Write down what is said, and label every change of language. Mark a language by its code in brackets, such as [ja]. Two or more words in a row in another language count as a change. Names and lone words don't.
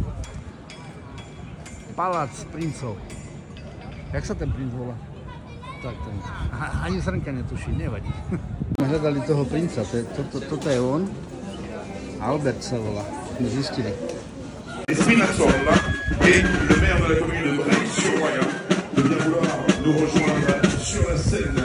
[sk] Palác princov. Jak sa ten princ volá? Tak, ten. Ani zrnka netuší, nevadí. Sme hľadali toho princa, toto je on. Albert sa volá, sme zistili. [fr] Spinazzola et le maire de la commune de Bray-sur-Roya de bien vouloir nous rejoindre sur la scène.